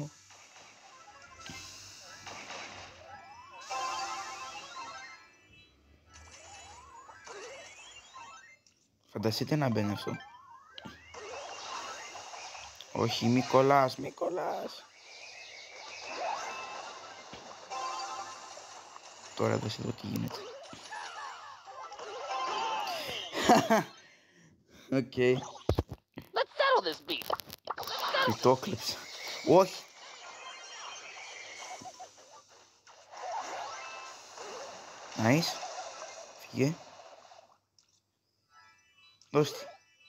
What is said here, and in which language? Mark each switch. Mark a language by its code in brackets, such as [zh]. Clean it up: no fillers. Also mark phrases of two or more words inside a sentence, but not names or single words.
[el] Φανταστείτε να μπαίνει αυτό. Όχι, μη κολλάς. Τώρα δες εδώ τι γίνεται. Οκ. [en] Let's settle this beef. [el] Τι το κλέψα. Όχι. Nice. Φύγε. Δώσ' τη.